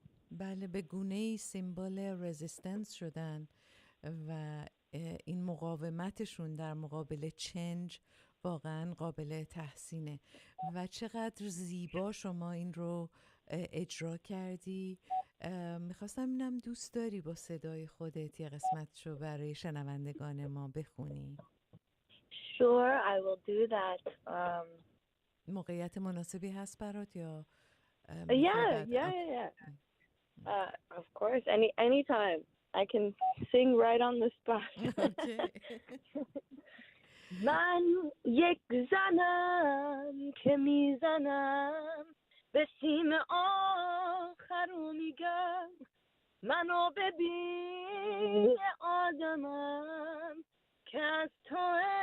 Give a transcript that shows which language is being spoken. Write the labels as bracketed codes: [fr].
[fa] بله، به گونه‌ای سیمبل رزिस्टنس شدن و این مقاومتشون در مقابل چنج واقعا قابل تحسینه و چقدر زیبا شما این رو اجرا کردی. میخواستم ببینم دوست داری با صدای خودت یه قسمتشو برای شنوندگان ما بخونی؟ [en] Sure, I will do that. [fa] موقعیت مناسبی هست برات یا؟ [en] Yeah. Of course, anytime. I can sing right on the spot. Okay. [fa] من یک زنم که میزنم به سیم آخر رو میگم منو ببین آدمم که از تو